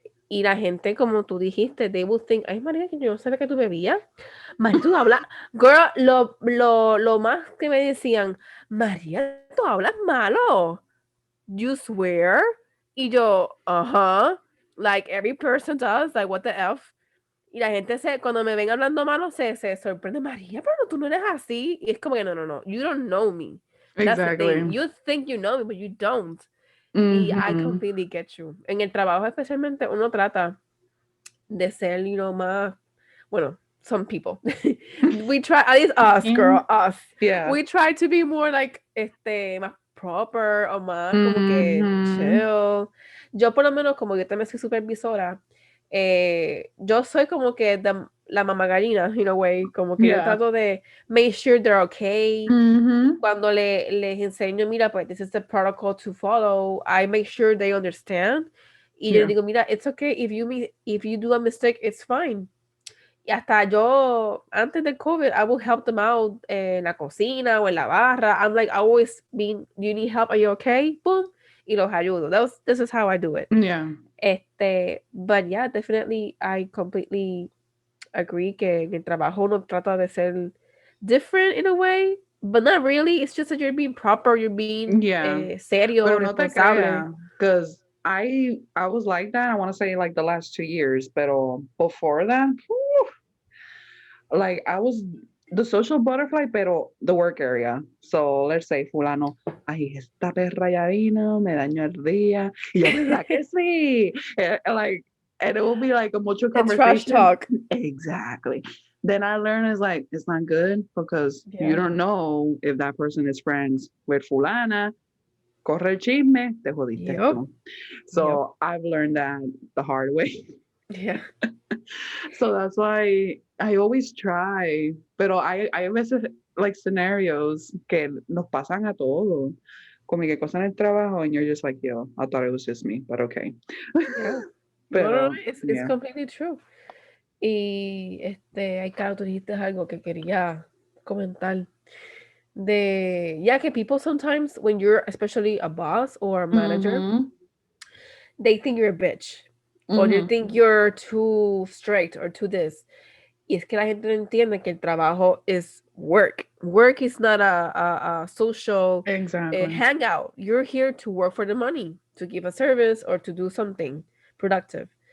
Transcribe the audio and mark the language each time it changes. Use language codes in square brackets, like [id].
[es] Y la gente, como tú dijiste, [en] they would think, [es] ay, María, que yo no sabía que tú bebías. María, tú hablas, girl, lo más que me decían, María, tú hablas malo. [en] You swear? [es] Y yo, [en] uh-huh. Like every person does, like what the F. [es] Y la gente cuando me ven hablando malo, se sorprende, María, pero tú no eres así. Y es como que, no, no, no, [en] you don't know me. That's the thing. Exactly. You think you know me, but you don't. Y I Mm-hmm. completely get you. [es] En el trabajo especialmente uno trata de ser, más, bueno, [en] some people. We try, at least us, girl, us. Yeah. We try to be more like, más proper [es] o más como que Mm-hmm. [en] chill. [es] Yo por lo menos, como yo también soy supervisora, yo soy como que la mamá gallina, [en] in a way, [es] como que yo [en] Yeah. [es] trato de [en] make sure they're okay. Mm-hmm. [es] Cuando les enseño, mira, pues [en] this is the protocol to follow, I make sure they understand. [es] Y yo les [en] Yeah. [es] digo, mira, [en] it's okay if you do a mistake, it's fine. [es] Y hasta yo, antes del COVID, [en] I will help them out [es] en la cocina o en la barra. [en] I'm like, always being, do you need help? Are you okay? Boom. [es] Y los ayudo. [en] This is how I do it. Yeah. But yeah, definitely, I completely agree [es] que en el trabajo uno trata de ser [en] different in a way, But not really. It's just that you're being proper. You're being Yeah. [es] serio, Pero no te responsable. creas, [en] because I was like that. I want to say like the last 2 years, pero before that, whew, like I was the social butterfly, pero the work area. [es] So let's say fulano, ay, esta perra ya vino, me dañó el día. Y yo, ¿verdad que sí? [en] Like, and it will be like a mutual The trash conversation. talk. Exactly. Then I learned is like it's not good because you Yeah. don't know if that person is friends with fulana. [es] Corre el chisme, te jodiste [en] Yep. Yep. So I've learned that the hard way. Yeah. So that's why I always try, [es] pero hay veces [en] like scenarios [es] que nos pasan a todos. Como que cosas en el trabajo [en] and you're just like, yo, I thought it was just me, but okay. Yeah. No, no, no. Pero It's yeah. completely true. [es] Y ay, claro, tú dijiste algo que quería comentar. [en] Yeah, que people sometimes, when you're especially a boss or a manager, Mhm. they think you're a bitch. Or they Mhm. think you're too strict or too this. [es] Y es que la gente no entiende que el trabajo [en] is work. Work is not a social Exactly. hangout. You're here to work for the money, to give a service or to do something productive.